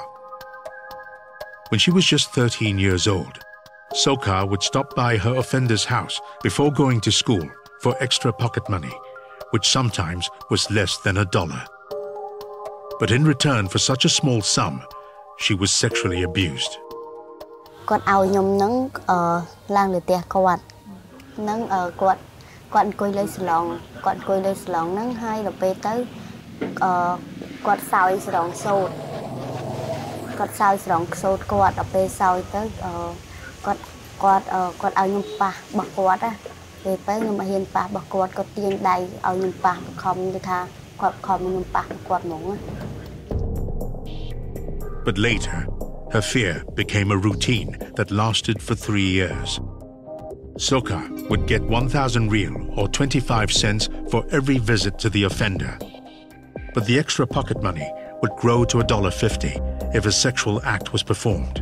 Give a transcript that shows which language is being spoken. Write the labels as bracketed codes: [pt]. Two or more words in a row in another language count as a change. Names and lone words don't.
[en] When she was just 13 years old, Soka would stop by her offender's house before going to school for extra pocket money, which sometimes was less than $1. But in return for such a small sum, she was sexually abused. [km] គាត់ឲ្យខ្ញុំនឹងឡើងលើផ្ទះគាត់នឹងគាត់អង្គុយលើសាឡុងហ្នឹងហើយដល់ពេលទៅគាត់សោយស្រង់សូត្រគាត់ដល់ពេលសោយទៅគាត់ឲ្យខ្ញុំប៉ះរបស់គាត់ណាពេលទៅខ្ញុំមិនហ៊ានប៉ះរបស់គាត់គាត់ទាញដៃឲ្យខ្ញុំប៉ះបខំទៅថាគាត់ខំខ្ញុំប៉ះគាត់ហ្មងណា [en] But later her fear became a routine that lasted for 3 years. Soka would get 1,000 riel or 25 cents for every visit to the offender. But the extra pocket money would grow to $1.50 if a sexual act was performed.